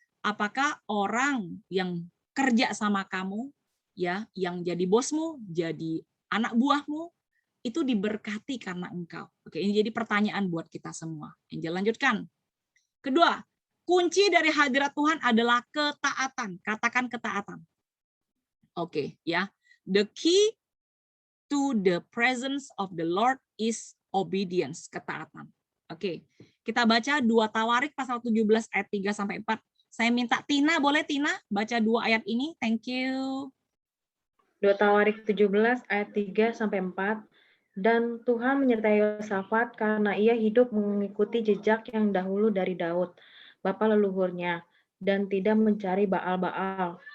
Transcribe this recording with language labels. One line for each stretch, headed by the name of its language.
Indonesian: Apakah orang yang kerja sama kamu, ya, yang jadi bosmu, jadi anak buahmu, itu diberkati karena engkau? Oke, ini jadi pertanyaan buat kita semua. Angel lanjutkan. Kedua, kunci dari hadirat Tuhan adalah ketaatan. Katakan ketaatan. Oke, ya.
English: The key to the presence of the Lord is obedience, ketaatan.
Indonesian: Oke, kita baca 2 Tawarik pasal 17 ayat 3 sampai 4. Saya minta Tina, boleh Tina baca 2 ayat ini?
English: Thank you.
Indonesian: 2 Tawarik 17 ayat 3 sampai 4. Dan Tuhan menyertai Yosafat karena ia hidup mengikuti jejak yang dahulu dari Daud, bapa leluhurnya, dan tidak mencari Baal-Baal.